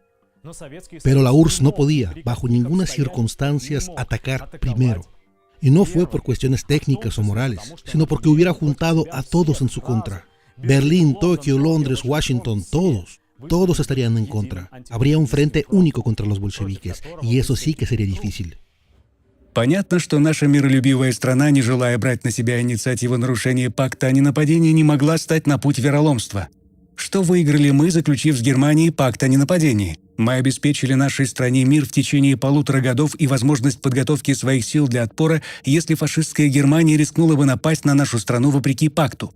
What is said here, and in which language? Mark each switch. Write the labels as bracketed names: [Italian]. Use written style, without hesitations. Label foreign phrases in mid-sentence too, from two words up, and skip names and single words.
[Spanish] Pero la URSS no podía, bajo ninguna circunstancia, atacar primero. Y no fue por cuestiones técnicas o morales, sino porque hubiera juntado a todos en su contra. Berlín, Tokio, Londres, Washington, todos estarían en contra. Habría un frente único contra los bolcheviques, y eso sí que sería difícil. [Russian] Понятно, что наша миролюбивая страна, не желая брать на себя инициативу нарушения пакта о ненападении, не могла стать на путь вероломства. Что выиграли мы, заключив с Германией пакт о ненападении? Мы обеспечили нашей стране мир в течение 1,5 годов и возможность подготовки своих сил для отпора, если фашистская Германия рискнула бы напасть на нашу страну вопреки пакту.